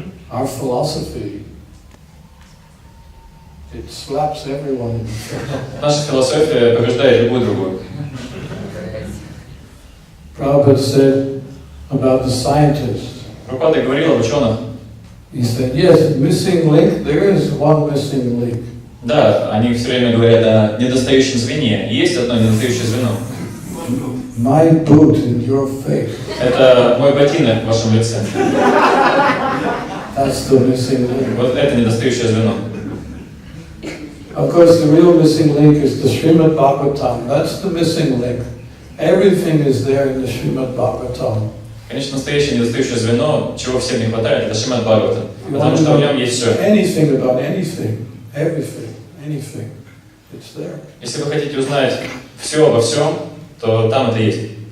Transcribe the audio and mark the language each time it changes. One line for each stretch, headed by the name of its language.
English: Our philosophy, it slaps everyone in the face.
Russian: Наша философия побеждает любую другую.
English: Prabhupada said about the scientists.
Russian: Прабхупада говорил об ученых.
English: He said, yes, missing link, there is one missing link.
Russian: Да, они все время говорят о недостающем звене. Есть одно недостающее звено.
English: My boot in your face.
Russian: Это мой ботинок в вашем лице.
English: That's the missing link.
Russian: Вот это недостающее звено.
English: Of course, the real missing link is the Srimad Bhagavatam. That's the missing link. Everything is there in the Srimad Bhagavatam.
Russian: Конечно, настоящее недостающее звено, чего всем не хватает, это Шримад Бхагаватам. Потому что в нем есть все.
English: Anything about anything, everything, anything, it's there.
Russian: Если вы хотите узнать все обо всем, то там это есть.